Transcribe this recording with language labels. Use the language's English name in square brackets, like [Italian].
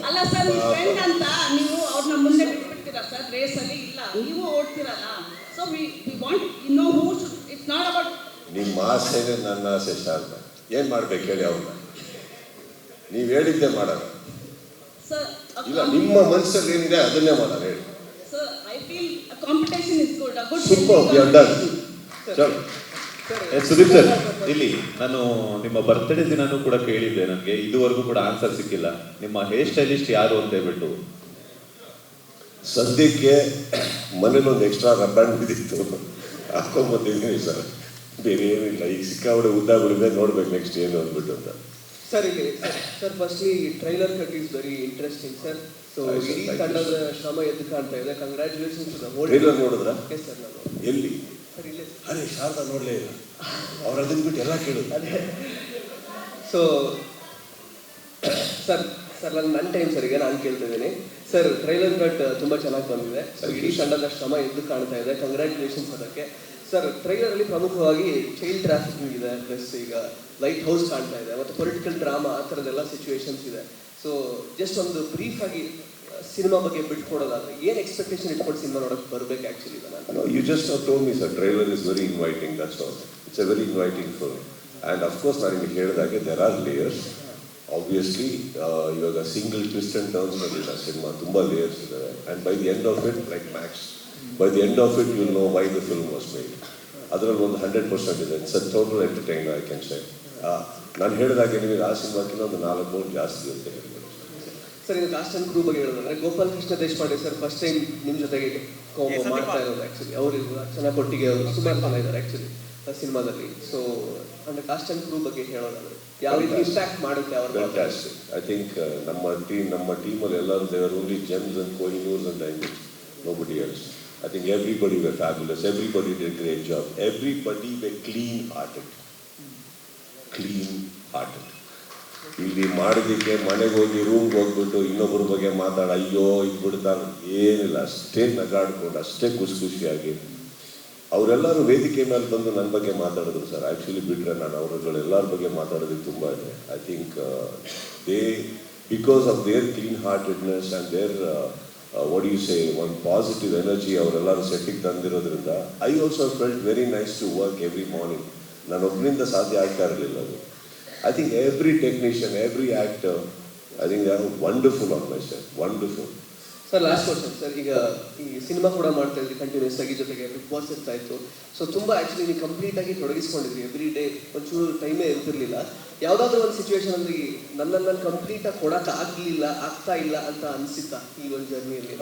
[Kannada] ಅಲ್ಲ ಸರ್, ನಿಮ್ಮ ಫ್ರೆಂಡ್ ಅಂತ ನೀವು ಅವ್ರನ್ನ ಮುಂದೆ ಬಿಟ್ಬಿಡ್ತೀರಾ ಸರ್ ರೇಸಲ್ಲಿ? ಇಲ್ಲ, ನೀವು ಓಡ್ತಿರಲ್ಲ. [English] So we want you know who should. It's not about [Kannada] ನಿಮ್ಮ ಆಸೆನೇ ನನ್ನ ಆಸೆ ಶಾರದಾ. ಏನು ಮಾಡ್ಬೇಕು ಹೇಳಿ ಅವ್ರನ್ನ? ನೀವು ಹೇಳಿದ್ದೆ ಮಾಡೋಣ. ಇಲ್ಲ, ನಿಮ್ಮ ಮನಸ್ಸಲ್ಲಿ ಏನಿದೆ ಅದನ್ನೇ ಮಾಡೋಣ ಹೇಳಿ. [English] feel a competition is good. A good Super, healthy we are done. competition. [Kannada] ಚಲೋ. ಸುದೀಪ್ ಸರ್, ಇಲ್ಲಿ ನಾನು ನಿಮ್ಮ ಬರ್ತ್ಡೇ ದಿನಾನೂ ಕೂಡ ಕೇಳಿದ್ದೆ, ನನಗೆ ಇದುವರೆಗೂ ಕೂಡ ಆನ್ಸರ್ ಸಿಕ್ಕಿಲ್ಲ. ನಿಮ್ಮ ಹೇರ್ ಸ್ಟೈಲಿಸ್ಟ್ ಯಾರು ಅಂತ ಹೇಳ್ಬಿಟ್ಟು. ಸದ್ಯಕ್ಕೆ ಮನೇಲಿ ಒಂದು ಎಕ್ಸ್ಟ್ರಾ ರಬ್ಬರ್ ಬಿದ್ದಿತ್ತು, ಹಾಕೊಂಡ್ಬಂದಿದ್ದೀನಿ ಸರ್. ಬೇರೆ ಏನಿಲ್ಲ, ಈಗ ಸಿಕ್ಕಾಬಿಡೆ ಉದ್ದ ಬಿಡಿದೆ, ನೋಡ್ಬೇಕು ನೆಕ್ಸ್ಟ್ ಏನು ಅಂದ್ಬಿಟ್ಟು ಅಂತ. [English] Sir ಇಲ್ಲಿ sir firstly trailer cut is very interesting sir. So Nice, [Kannada] ಇಡೀ [English] thank you, [Kannada] ತಂಡದ ಶ್ರಮ ಎದ್ದು ಕಾಣ್ತಾ ಇದೆ. [English] Congratulations to the whole. [Kannada] Trailer ನೋಡಿದ್ರಾ? ಎಸ್ ಸರ್, ನಾನು ಎಲ್ಲಿ? ಸರ್ ಇಲ್ಲೇ ಅರೆ ಶಾರದಾ ನೋಡಲೇ ಇಲ್ಲ, ಅವ್ರು ಅದನ್ನ ಬಿಟ್ಟು ಎಲ್ಲ ಕೇಳಿದ್ರು. ಅದೇ. ಸೊ ಸರ್ ನನ್ನ ಟೈಮ್ ಸರ್, ಈಗ ನಾನು ಕೇಳ್ತಾ ಇದ್ದೀನಿ ಸರ್. ಟ್ರೈಲರ್ ಕಟ್ ತುಂಬ ಚೆನ್ನಾಗಿ ಬಂದಿದೆ. ಸೊ ಇಡೀ ತಂಡದ ಶ್ರಮ ಎದ್ದು ಕಾಣ್ತಾ ಇದೆ. ಕಂಗ್ರ್ಯಾಚುಲೇಷನ್ಸ್ ಅದಕ್ಕೆ. ಸರ್ ಟ್ರೈಲರಲ್ಲಿ ಪ್ರಮುಖವಾಗಿ ಚೈಲ್ಡ್ ಟ್ರಾಫಿಕಿಂಗ್ ಇದೆ, ಪ್ಲಸ್ ಈಗ ಲೈಟ್ ಹೌಸ್ ಕಾಣ್ತಾ ಇದೆ, ಮತ್ತು ಪೊಲಿಟಿಕಲ್ ಡ್ರಾಮಾ, ಆ ಥರದ್ದೆಲ್ಲ ಸಿಚುವೇಶನ್ಸ್ ಇದೆ. ಸೊ ಜಸ್ಟ್ ಒಂದು ಬ್ರೀಫ್ ಆಗಿ ಸಿನಿಮಾ ಬಗ್ಗೆ ಬಿಟ್ಕೊಡೋದಾದ್ರೆ ಏನು ಎಕ್ಸ್ಪೆಕ್ಟೇಷನ್ ಇಟ್ಕೊಂಡು ಸಿನಿಮಾ ನೋಡೋಕೆ ಬರಬೇಕು actually? [English] No, you just have told me, sir, trailer is very inviting, that's all. It's a very inviting film. And of course, [Kannada] ನಾನು ನಿಮಗೆ ಹೇಳಿದಾಗೆ [English] there are layers. [Kannada] Obviously, ಇವಾಗ ಸಿಂಗಲ್ ಟ್ವಿಸ್ಟ್ ಆ್ಯಂಡ್ ಟರ್ನ್ಸ್ ಬಂದಿಲ್ಲ cinema, ತುಂಬ layers ಇದ್ದಾವೆ. [English] And by the end of it, like max, by the end of it you know why the film was made. [Kannada] ಅದರಲ್ಲಿ ಒಂದು 100% ಇದೆ. [English] It's a total entertainer, I can say. [Kannada] ನಾನು ಹೇಳಿದಾಗೆ ನಿಮಗೆ ಆ ಸಿನಿಮಾಕ್ಕಿಂತ ಒಂದು 4 ಮೂರು ಜಾಸ್ತಿ ಇರುತ್ತೆ. ಸರ್ ಇದು ಕಾಸ್ಟ್ ಆ್ಯಂಡ್ ಕ್ರೂ ಬಗ್ಗೆ ಹೇಳೋದಂದ್ರೆ, Gopal Krishna Deshpande sir first time ನಿಮ್ಮ ಜೊತೆಗೆ ಮಾಡ್ತಾ ಇರೋದು ಆ್ಯಕ್ಚುಲಿ. ಅವರು ಅರ್ಚನಾ ಕೊಟ್ಟಿಗೆ ಅವರು ಸುಮಾರು ಜನ ಇದ್ದಾರೆ ಆ್ಯಕ್ಚುಲಿ ಸಿನಿಮಾದಲ್ಲಿ. ಸೊ ಅಂದರೆ ಕಾಸ್ಟ್ ಆ್ಯಂಡ್ ಕ್ರೂ ಬಗ್ಗೆ ಹೇಳೋದಾದ್ರೆ ಯಾವ ರೀತಿ ಇಂಪ್ಯಾಕ್ಟ್ ಮಾಡುತ್ತೆ ಅವ್ರ? [English] Fantastic. I think [Kannada] ನಮ್ಮ ಟೀಮಲ್ಲಿ ಎಲ್ಲರೂ [English] they were only gems and Kohinoors and diamonds. Nobody else. I think everybody were fabulous. Everybody did a great job. Everybody were clean-hearted. Clean-hearted. [Kannada] ಇಲ್ಲಿ ಮಾಡಿದ್ದಕ್ಕೆ ಮನೆಗೆ ಹೋಗಿ ರೂಮ್ಗೆ ಹೋಗ್ಬಿಟ್ಟು ಇನ್ನೊಬ್ಬರ ಬಗ್ಗೆ ಮಾತಾಡ ಅಯ್ಯೋ ಇದು ಬಿಡ್ತಾರೆ ಏನಿಲ್ಲ, ಅಷ್ಟೇ ನಗಾಡ್ಕೊಂಡು ಅಷ್ಟೇ ಖುಷಿಯಾಗಿ ಅವರೆಲ್ಲರೂ ವೇದಿಕೆ ಮೇಲೆ ಬಂದು ನನ್ನ ಬಗ್ಗೆ ಮಾತಾಡಿದ್ರು ಸರ್. ಆ್ಯಕ್ಚುಲಿ ಬಿಟ್ಟರೆ ನಾನು ಅವರುಗಳೆಲ್ಲರ ಬಗ್ಗೆ ಮಾತಾಡೋದಕ್ಕೆ ತುಂಬ ಇದೆ. [English] I think they because of their clean heartedness and their what you say [Kannada] ಒಂದು ಪಾಸಿಟಿವ್ ಎನರ್ಜಿ ಅವರೆಲ್ಲರೂ ಸೆಟ್ಟಿಗೆ ತಂದಿರೋದ್ರಿಂದ [English] I also felt very nice to work every morning. [Kannada] ನಾನು ಒಬ್ಬರಿಂದ ಸಾಧ್ಯ ಆಗ್ತಾ ಇರಲಿಲ್ಲ ಅದು. [English] I think every technician, every actor, I think they are wonderful on my set. Wonderful. [Kannada] Sir last question sir, ಈಗ ಈ ಸಿನಿಮಾ ಕೂಡ ಮಾಡ್ತಾ ಇದ್ರಿ ಕಂಟಿನ್ಯೂಸ್ ಆಗಿ, ಜೊತೆಗೆ ಬಿಗ್ ಬಾಸ್ ಇರ್ತಾ ಇತ್ತು. ಸೊ ತುಂಬ ಆ್ಯಕ್ಚುಲಿ ನೀವು ಕಂಪ್ಲೀಟ್ ಆಗಿ ತೊಡಗಿಸ್ಕೊಂಡಿದ್ರಿ. ಎವ್ರಿ ಡೇ ಒಂಚೂರು ಟೈಮೇ ಇರ್ತಿರ್ಲಿಲ್ಲ. ಯಾವುದಾದ್ರೂ ಒಂದು ಸಿಚುವೇಶನ್ ಅಂದ್ರೆ ನನ್ನನ್ನು ಕಂಪ್ಲೀಟಾಗಿ ಕೊಡೋಕೆ ಆಗ್ತಾ ಇಲ್ಲ ಅಂತ ಅನಿಸುತ್ತಾ ಈ ಒಂದು ಜರ್ನಿಯಲ್ಲಿ?